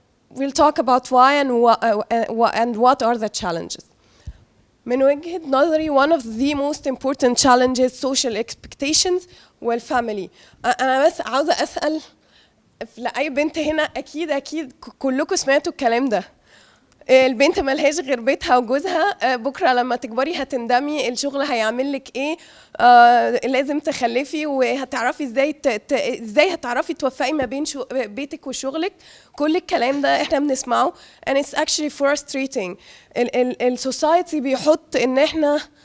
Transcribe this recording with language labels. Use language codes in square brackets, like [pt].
[en] We'll talk about why and what are the challenges. [ar] من وجهة نظري [en] one of the most important challenges social expectations والفاميلي. [ar] أنا بس عاوزة أسأل لأي بنت هنا أكيد كلكم سمعتوا الكلام ده. البنت ملهاش غير بيتها وجوزها بكره لما تكبري هتندمي الشغل هيعمل لك ايه لازم تخلفي وهتعرفي ازاي هتعرفي توفقي ما بين بيتك وشغلك كل الكلام ده احنا بنسمعه [en] and it's actually frustrating [ar] السوسايتي بيحط ان احنا